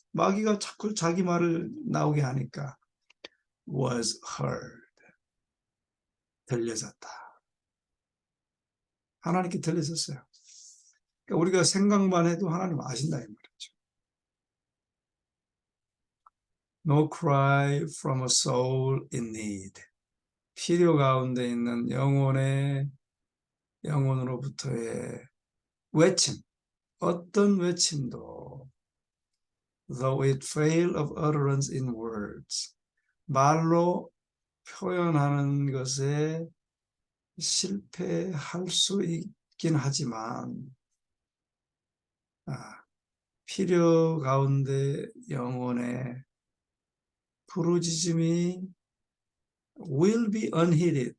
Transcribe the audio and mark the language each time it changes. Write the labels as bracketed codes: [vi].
[ko] 마귀가 자꾸 자기 말을 나오게 하니까 [en] was heard, [ko] 들려졌다. 하나님께 들려졌어요. 그러니까 우리가 생각만 해도 하나님 아신다 이 말이죠. [en] No cry from a soul in need. [ko] 필요 가운데 있는 영혼으로부터의 외침, 어떤 외침도 [en] though it fail of utterance in words, [ko] 말로 표현하는 것에 실패할 수 있긴 하지만 필요 가운데 영혼의 부르짖음이 [en] will be unheeded.